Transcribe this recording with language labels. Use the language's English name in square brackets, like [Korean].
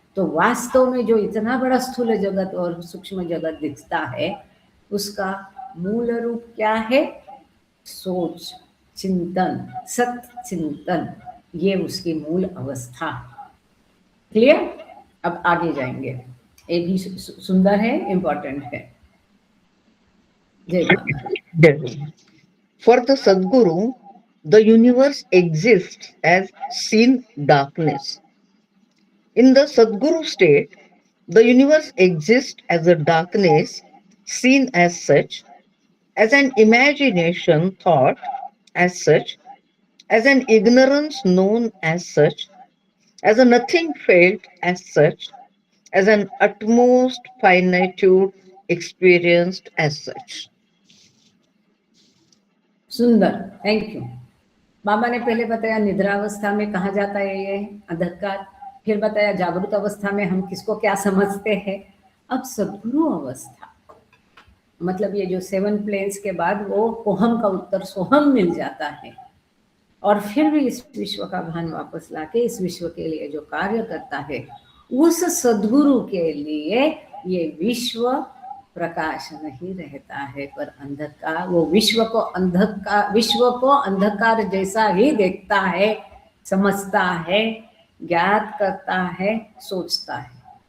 [Hindi] तो वास्तव में जो इतना बड़ा स्थूल जगत और सूक्ष्म जगत दिखता है, उसका मूल रूप क्या है? सोच, चिंतन, सत्य चिंतन, ये उसकी मूल अवस्था। क्लियर? अब आगे जाएंगे, ये भी सुंदर है, इंपॉर्टेंट है। जय बाबा। [English] For the Sadguru, the universe exists as seen darkness. In the Sadguru state, the universe exists as a darkness seen as such, as an imagination thought as such, as an ignorance known as such, as a nothing felt as such, as an utmost finitude experienced as such. [Hindi] सुंदर, thank you. बाबा ने पहले बताया निद्रावस्था में कहा जाता है ये अंधकार, फिर बताया जागृत अवस्था में हम किसको क्या समझते हैं। अब सद्गुरु अवस्था मतलब ये जो 7 प्लेन्स के बाद वो कोहम का उत्तर सोहम मिल जाता है, और फिर भी इस विश्व का भान वापस लाके इस विश्व के लिए जो कार्य करता है, उस सद्गुरु के लिए ये विश्व प्रकाश नहीं रहता है, पर अंधकार, वो विश्व को अंधकार जैसा ही देखता है, समझता है, ज्ञात करता है, सोचता है।